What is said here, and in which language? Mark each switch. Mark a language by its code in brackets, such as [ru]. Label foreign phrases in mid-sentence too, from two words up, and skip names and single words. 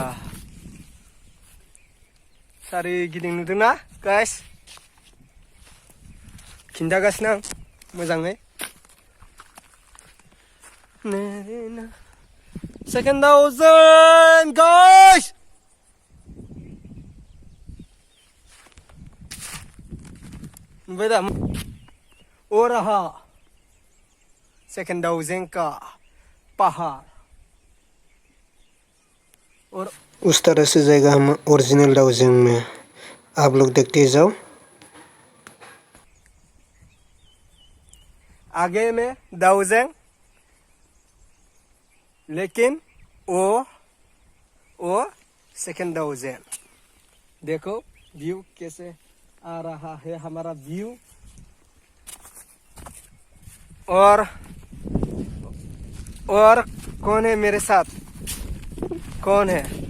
[brx] सारिगिदिं नुदोंना गाइस खिन्थागासिनो आं मोजाङै Second Daojeang guys नुबाय दा [hi] ओ रहा [brx] Second Daojeang [hi] का पहाड़ और उस तरह से जाएगा हम ओरिजिनल Daojeang में आप लोग देखते जाओ आगे में Daojeang लेकिन वो Second Daojeang देखो व्यू कैसे आ रहा है हमारा व्यू और कौन है मेरे साथ कौन है